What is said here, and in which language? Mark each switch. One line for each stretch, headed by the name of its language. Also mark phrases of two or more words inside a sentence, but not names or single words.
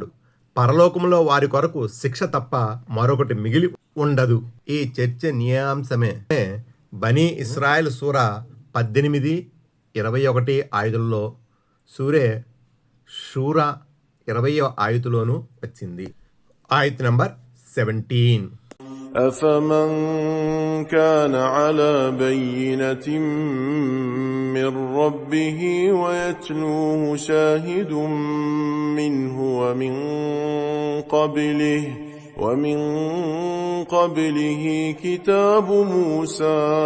Telugu: పరలోకంలో వారి కొరకు శిక్ష తప్ప మరొకటి మిగిలి ఉండదు. ఈ చర్చ న్యాయాంశమే బనీ ఇస్రాయల్ సూర 18, 21 ఆయుధుల్లో షూరా 20వ ఆయుతులోనూ వచ్చింది. ఆయుత్ నంబర్ 17.
Arabic: أفمن كان على بينة من ربه ويتلوه شاهد منه ومن قبله كتاب موسى